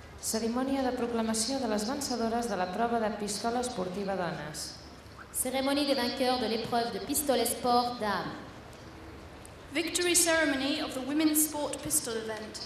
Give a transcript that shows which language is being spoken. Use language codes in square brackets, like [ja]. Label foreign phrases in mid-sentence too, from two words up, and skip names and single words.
[ca] Cerimònia de proclamació de les vencedores de la prova de pistola esportiva dones. [fr] Cérémonie des vainqueurs de l'épreuve de pistolet sport dames. [en] Victory ceremony of the women's sport pistol event.